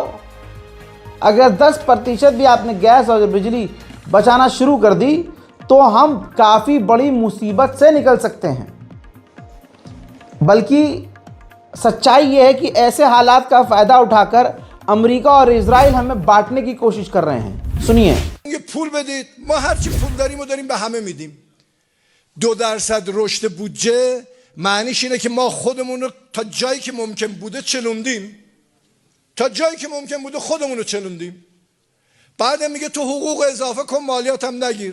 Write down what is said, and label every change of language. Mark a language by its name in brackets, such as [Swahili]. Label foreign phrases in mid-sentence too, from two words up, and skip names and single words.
[Hindi] अगर 10% भी आपने गैस और बिजली बचाना शुरू कर दी तो हम काफ़ी बड़ी मुसीबत से निकल सकते हैं। बल्कि सच्चाई ये है कि ऐसे हालात का फ़ायदा उठाकर अमेरिका और इजराइल हमें बांटने की कोशिश कर रहे हैं। सुनिए। [Persian] پول بدید ما هرچی پول داریم و داریم به همه میدیم. 2% رشد بودجه معنیش اینه که ما خودمون رو تا جایی که ممکن بوده چلوندیم. تا جایی که ممکن بوده خودمون رو چلوندیم. بعدم میگه تو حقوق اضافه کن، مالیاتم نگیر.